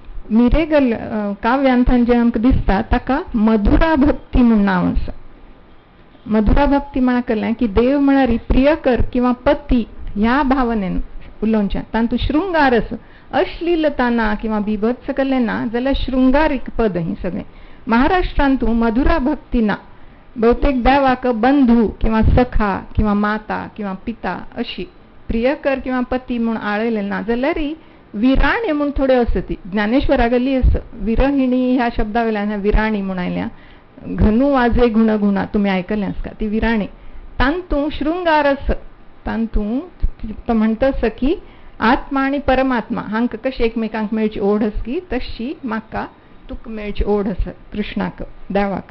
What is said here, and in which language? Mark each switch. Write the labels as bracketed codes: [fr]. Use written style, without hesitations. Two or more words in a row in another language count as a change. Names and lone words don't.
[kok] मिरेगल काव्यांतान जे आमकां दिसता ताका मधुरा भक्ती म्हूण नांव आसा. मधुरा भक्ती म्हणा केलें की देव म्हळ्यार प्रियकर किंवा पती ह्या भावनेन उलोवचें. तातूंत शृंगार आसा, अश्लीलता ना किंवा बिभत्स केलें ना जाल्यार शृंगारीक पद ही सगळें. महाराष्ट्रांत मधुरा भक्ती ना. बहुतेक देवाक बंधू किंवा सखा किंवा माता किंवा पिता अशी प्रियकर किंवा पती म्हूण आळयलें ना जाल्यार विराणी म्हूण थोड्यो आसा. ती ज्ञानेश्वरा गेली आसा. विरहिणी ह्या शब्दा वयल्यान विराणी म्हूण आयल्या. [mr] घनू वाजे गुणगुणा [kok] तुम्ही आयकलें आसता ती विराणी. तांतूं शृंगार आसा. तांतूं तो म्हणटा की आत्मा आनी परमात्मा हांकां कशी एकमेकांक मेळची ओढ आसा की तशी म्हाका तुका मेळची ओढ आसा कृष्णाक देवाक.